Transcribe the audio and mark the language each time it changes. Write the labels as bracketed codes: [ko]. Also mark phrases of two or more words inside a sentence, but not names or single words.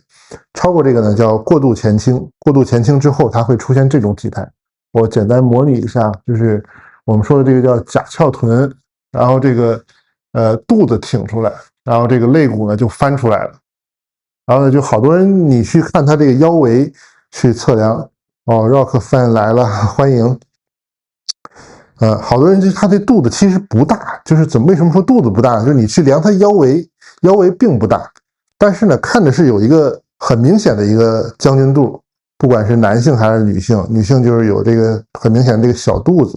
[zh] 超過這個呢叫過度前傾，過度前傾之後它會出現這種體態。我簡單模擬一下，就是我們說的這個叫假翹臀，然後這個肚子挺出來，然后這個肋骨呢就翻出来了，然後呢就好多人你去看他這個腰圍去測量，哦 ，Rock fan 來了，歡迎。好多人就他這肚子其實不大，就是為什麼說肚子不大？就是你去量他腰圍，腰圍並不大，但是呢看着是有一個很明顯的一個将軍肚，不管是男性還是女性，女性就是有這個很明显的这個小肚子。